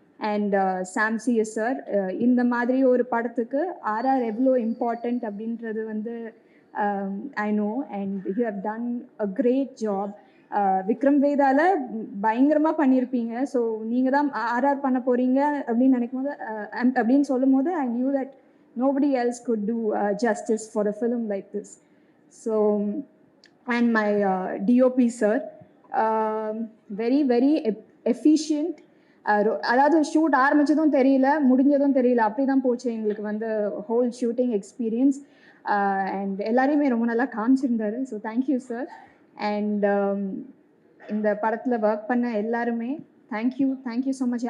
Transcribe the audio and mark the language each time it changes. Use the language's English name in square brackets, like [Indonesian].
[Tamil] And சாம்சிஎஸ் sir, இந்த மாதிரி ஒரு படத்துக்கு ஆர்ஆர் எவ்வளோ இம்பார்ட்டண்ட் அப்படின்றது வந்து [English] I know. And you have done a great job. [Tamil] Vikram வேதால பயங்கரமாக பண்ணியிருப்பீங்க. ஸோ நீங்கள் தான் ஆர்ஆர் பண்ண போகிறீங்க அப்படின்னு நினைக்கும் போது அப்படின்னு சொல்லும் போது [English] I knew that nobody else could do justice for a film like this. So, and my DOP sir, very very efficient. [Tamil] அதாவது ஷூட் ஆரம்பித்ததும் தெரியல, முடிஞ்சதும் தெரியல, அப்படி தான் போச்சு எங்களுக்கு வந்து [English] Whole shooting experience. [Tamil] அண்ட் எல்லாரையுமே ரொம்ப நல்லா காமிச்சிருந்தாரு. [English] So thank you sir. [Tamil] அண்ட் இந்த படத்தில் ஒர்க் பண்ண எல்லாருமே [English] Thank you so much.